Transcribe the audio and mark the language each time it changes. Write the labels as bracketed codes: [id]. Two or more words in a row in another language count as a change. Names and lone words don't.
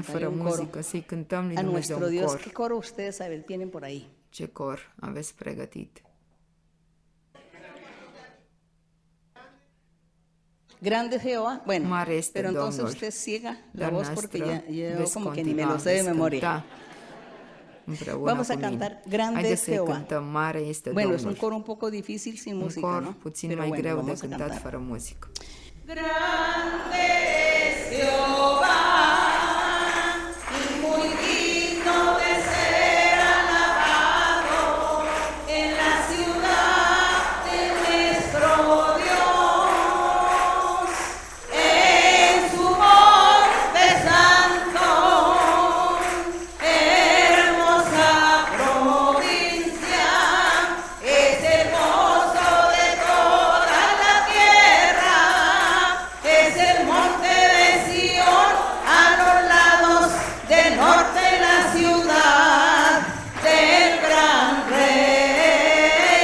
[es] un coro [ro] muzică, să-i cântăm lui [es] a [ro] Dumnezeu [es] nuestro [ro] un [es] Dios. [ro] cor. [es] ¿Qué coro ustedes saben, tienen por ahí? [ro] Ce cor aveți pregătit? [es] Grande Jehová. Bueno, [ro] Mare este [es] pero entonces [ro] Domnul. [es] usted ciega la [ro] Dar [es] voz porque [ro] noastră, [es] yo [ro] veți [es] como que ni me [ro] continua, [es] lo sé de [ro] veți [es] memoria. [ro] cânta împreună [es] Vamos a [ro] cu mine. [es] cantar Grande [ro] Haideți să-i [es] Jehová. [ro] cântăm, Mare este [es] Bueno, es un [ro] Domnul. [es] coro un poco difícil sin [ro] Un [es] música, [ro] cor [es] ¿no? [ro] puțin [es] Pero [ro] mai [es] bueno, [ro] greu de [es] vamos a [ro] cântat [es] cantar. [ro] fără muzică. [es] Grande es Jehová y muy digno de ser alabado en la ciudad de nuestro Dios, en su monte santo, hermosa provincia, es el gozo de toda la tierra, es el monte de Sión a los lados del norte de la ciudad del gran rey.